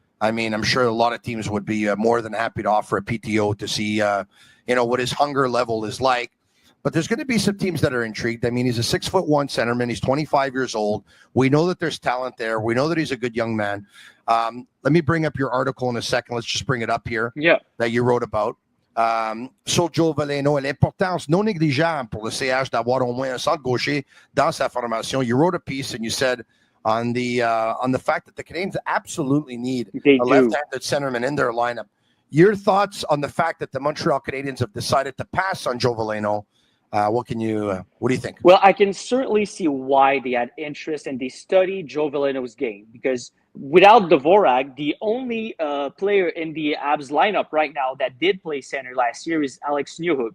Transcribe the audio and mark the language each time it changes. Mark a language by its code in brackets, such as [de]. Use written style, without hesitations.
[en] I mean, I'm sure a lot of teams would be more than happy to offer a PTO to see, what his hunger level is like. But there's going to be some teams that are intrigued. I mean, he's a 6'1" centerman. He's 25 years old. We know that there's talent there. We know that he's a good young man. Let me bring up your article in a second. Let's just bring it up here. Yeah. That you wrote about. [fr] Sur Joe Valeno et l'importance non négligeable pour le CH d'avoir au moins un centre gaucher dans sa formation. [en] You wrote a piece and you said on the fact that the Canadiens absolutely need a left-handed centerman in their lineup. Your thoughts on the fact that the Montreal Canadiens have decided to pass on Joe Valeno? What do you think? Well, I can certainly see why they had interest and they studied Joe Valeno's game, because without Dvorak, the only player in the Habs lineup right now that did play center last year is Alex Newhook.